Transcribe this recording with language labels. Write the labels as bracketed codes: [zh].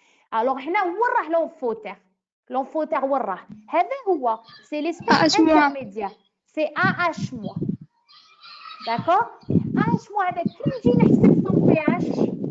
[fr] Alors, [ar] هنا وين راح [fr] l'enfauteur? L'enfauteur [ar] وين راح؟ هذا هو [fr] c'est l'espèce intermédiaire. C'est AH-. D'accord? [ar] AH- هذا كي نجي نحسب [fr] son pH.